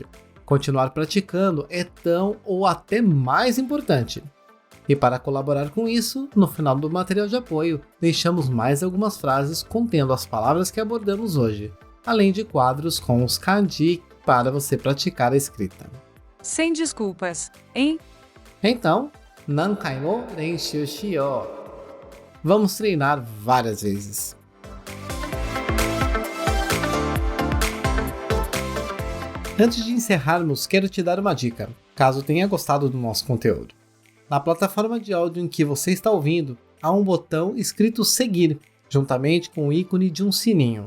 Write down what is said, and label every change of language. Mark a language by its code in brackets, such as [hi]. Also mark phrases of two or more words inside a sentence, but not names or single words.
[pt] Continuar praticando é tão ou até mais importante. E para colaborar com isso, no final do material de apoio, deixamos mais algumas frases contendo as palavras que abordamos hoje, além de quadros com os kanji para você praticar a escrita. Sem desculpas, hein? Então, [ja] 何回も練習しよう. [pt] Vamos treinar várias vezes. Antes de encerrarmos, quero te dar uma dica, caso tenha gostado do nosso conteúdo. Na plataforma de áudio em que você está ouvindo, há um botão escrito seguir, juntamente com o ícone de um sininho.